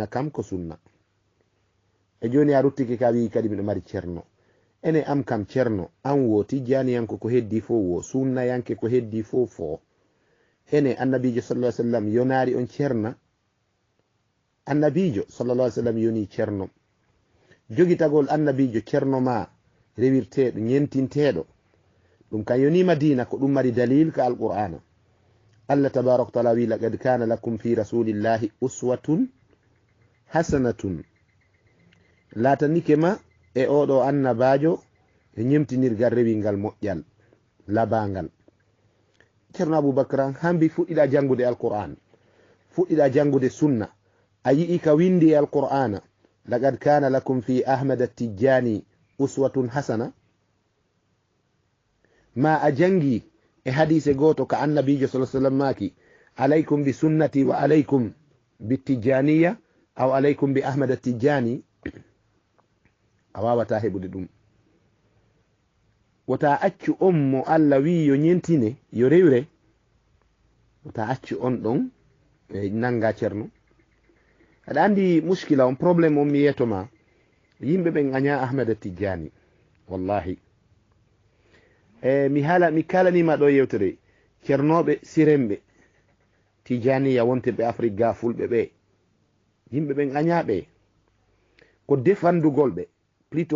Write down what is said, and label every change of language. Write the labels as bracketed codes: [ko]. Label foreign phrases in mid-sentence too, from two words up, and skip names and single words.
[ff] kam ko sunna e joni a ruttiki ka wi kadi miɗo mari ceerno ene am kam ceerno an wo tijjaniyanko ko heddi fo wo sunnayanke ko heddi fo fo ene annabijo [ar] صلى الله عليه وسلم [ff] yonari on ceerna annabijo [ar] صلى الله عليه وسلم [ff] yoni ceerno jogitagol annabijo ceerno ma rewirteɗo ñentinteɗo ɗum kan yonima dina ko ɗum mari dalil ka alqur'ana. [ar] الله تبارك تعالى [ff] wi [ar] لقد كان لكم في رسول الله أسوة حسنة [ff] latanike ma e oɗo annabajo e ñemtinirgal rewingal moƴƴal labangal. Ceerno Aboubacar hambi fuɗɗiɗa jangude alqur'an fuɗɗiɗa jangude sunna a yii ka windi alqur'ana [ar] لقد كان لكم في [ff] Ahmada Tijjani [ar] أسوة حسنة [ff] ma a jangi e hadise goto ka annabijo [ar] صلى الله عليه وسلم [ff] maki [ar] عليكم بسنتي وعليكم بالتجانية أو عليكم ب [ff] Ahmada Tijjani a wawata heɓude ɗum. wota accu on mo Allah wi yo ñentine yo rewre wota accu on ɗon e nanga ceerno. aɗa andi muskila on probléme on mi yiyetoma yimɓe ɓen aña Ahmada Tijjani wallahi mi kalanima ɗo yewtere ceernoɓe siremɓe Tijjaniya wonte ɓe Afrique ga fulɓe ɓe yimɓe ɓen añaɓe ko defandugol ɓe plutôt